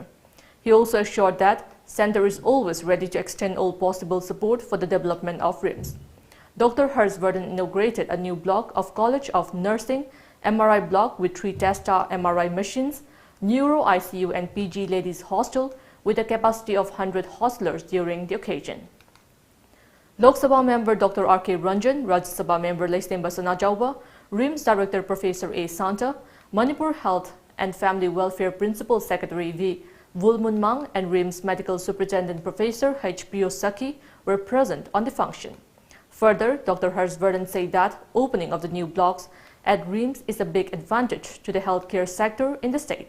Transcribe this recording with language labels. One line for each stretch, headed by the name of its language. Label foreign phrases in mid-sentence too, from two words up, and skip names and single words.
English: He also assured that Centre is always ready to extend all possible support for the development of RIMS. Dr. Harshvardhan inaugurated a new block of College of Nursing, MRI block with 3 Testa MRI machines, Neuro ICU and PG Ladies Hostel with a capacity of 100 hostlers during the occasion. Lok Sabha member Dr. R.K. Ranjan, Rajya Sabha member Laistemba Sanajauba, RIMS Director Professor A. Santa, Manipur Health and Family Welfare Principal Secretary V. Vulmunmang and RIMS Medical Superintendent Professor H. Priyosaki were present on the function. Further, Dr. Harshvardhan said that opening of the new blocks at RIMS is a big advantage to the healthcare sector in the state.